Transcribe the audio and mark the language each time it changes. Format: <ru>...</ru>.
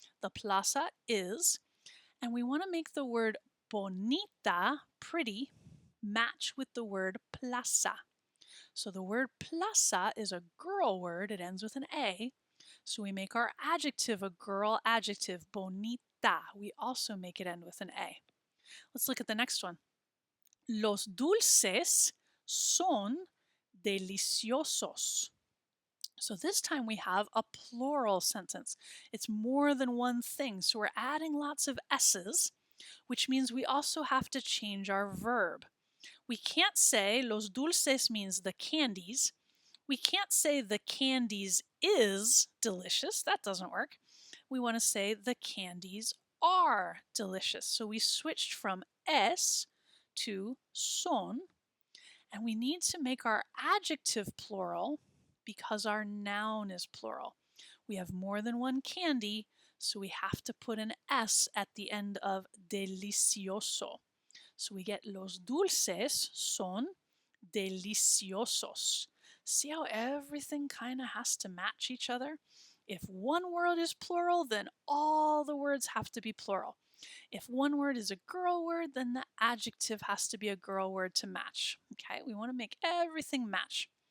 <en>The plaza is. And we want to make the word bonita, pretty, match with the word plaza. So the word plaza is a girl word. It ends with an A. So we make our adjective a girl adjective, bonita. We also make it end with an A. Let's look at the next one.</en> <es>Los dulces son deliciosos.</es> <en>So this time we have a plural sentence. It's more than one thing. So we're adding lots of S's, which means we also have to change our verb. We can't say los dulces means the candies. We can't say the candies is delicious. That doesn't work. We want to say the candies are delicious. So we switched from es to son. And we need to make our adjective plural because our noun is plural. We have more than one candy, so we have to put an S at the end of delicioso. So we get</en> <es>los dulces son deliciosos.</es> <en>See how everything kind of has to match each other? If one word is plural, then all the words have to be plural. If one word is a girl word, then the adjective has to be a girl word to match. Okay, we want to make everything match.</en>